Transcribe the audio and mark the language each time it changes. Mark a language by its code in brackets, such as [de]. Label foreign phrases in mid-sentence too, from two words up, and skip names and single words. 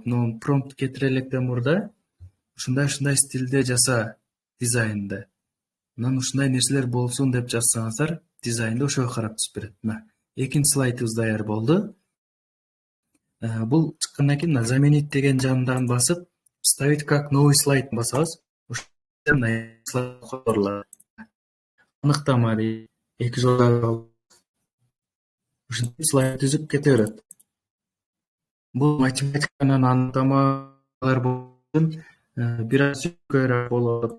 [ky] Промпт кетире электе мурда ушундай стилде жаса дизайнды. Анан ушундай нерселер болсун деп жазсаңыздар, дизайнды ошого карап түзүп берет. Мына экинчи слайдыбыз даяр болду. Бул чыккандан кийин заменить деген жанынан басып, [ru] ставить как новый слайд басабыз. [ky] Ошондо слайд койгула. Аныктама дейт. 2 жолдо ушинтип слайд түзүп кете берет. Бул математиканын аныктамалар болуп бир аз көбүрөөк болот.